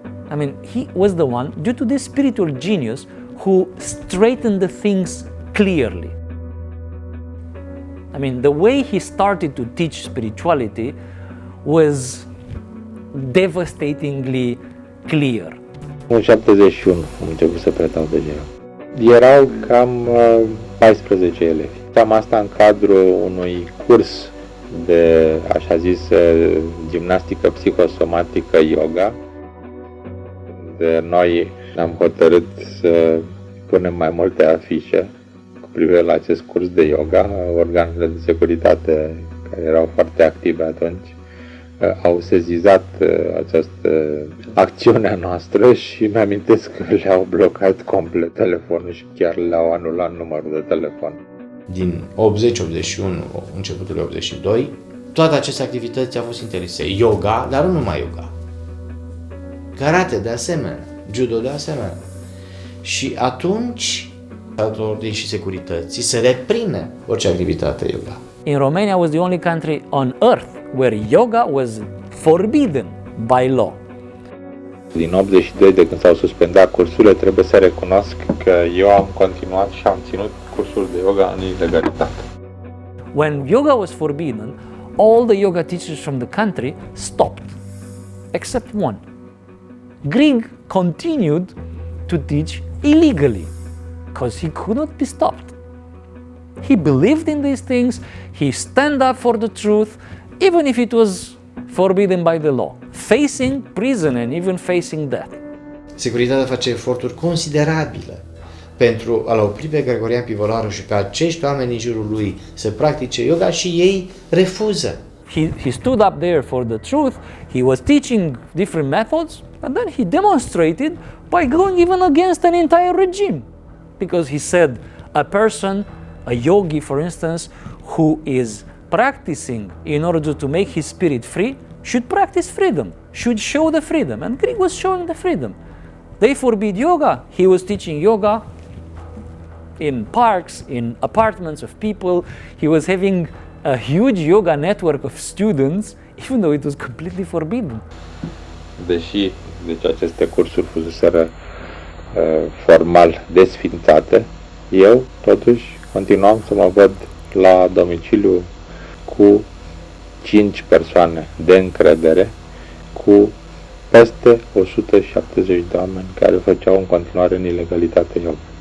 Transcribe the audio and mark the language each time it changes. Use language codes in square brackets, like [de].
[en] I mean, he was the one, due to this spiritual genius, who straightened the things clearly. I mean, the way he started to teach spirituality was devastatingly clear. [ro] În 71 am început să predau deja. Erau cam 14 elevi. Am asta în cadrul unui curs de, așa zis, gimnastică psihosomatică yoga. De noi am hotărât să punem mai multe afișe cu privire la acest curs de yoga. Organele de securitate, care erau foarte active atunci, au sezizat această acțiune a noastră și mi-amintesc că le-au blocat complet telefonul și chiar le-au anulat numărul de telefon. Din 80-81, începutul 82, toate aceste activități au fost interzise. Yoga, dar nu numai yoga. Karate de asemenea, judo de asemenea. Și atunci, autorității și securității se reprime orice activitate yoga. [en] In Romania was the only country on earth where yoga was forbidden by law. [ro] Din 82, de când s-au suspendat cursurile, trebuie să recunosc că eu am continuat și am ținut cursul de yoga în ilegalitate. [en] When yoga was forbidden, all the yoga teachers from the country stopped, except one. Grieg continued to teach illegally because he could not be stopped. He believed in these things, he stand up for the truth, even if it was forbidden by the law, facing prison and even facing death. [ro] Securitatea face eforturi considerabile pentru a-l opri pe Gregorian Pivolaru și pe acești oameni din jurul lui să practice yoga și ei refuză. [en] He stood up there for the truth, he was teaching different methods, and then he demonstrated by going even against an entire regime. Because he said, a person, a yogi for instance, who is practicing in order to make his spirit free, should practice freedom, should show the freedom. And Grieg was showing the freedom. They forbid yoga, he was teaching yoga in parks, in apartments of people. He was having a huge yoga network of students, even though it was completely forbidden. [ro] Deși aceste cursuri fuseseră formal desfințate, eu totuși continuam să mă văd la domiciliu cu 5 persoane de încredere, cu peste 170 de oameni care făceau în continuare în ilegalitate yoga.